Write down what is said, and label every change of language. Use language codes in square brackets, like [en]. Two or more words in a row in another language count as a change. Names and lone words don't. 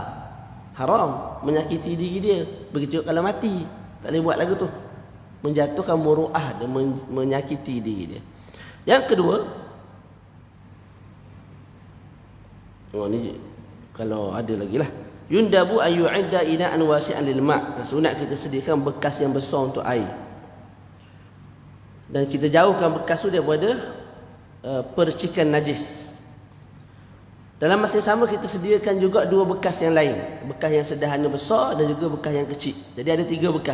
[ms] Haram, menyakiti diri dia. Begitu kalau mati, tak boleh buat lagu tu, menjatuhkan muru'ah dan menyakiti diri dia. Yang kedua, ni kalau ada lagi lah, [ar] يندب أن يعد إناء واسعا للماء'. [ms] Sunat kita sediakan bekas yang besar untuk air, dan kita jauhkan bekas tu daripada percikan najis. Dalam masa yang sama kita sediakan juga dua bekas yang lain, bekas yang sederhana besar dan juga bekas yang kecil. Jadi ada 3 bekas.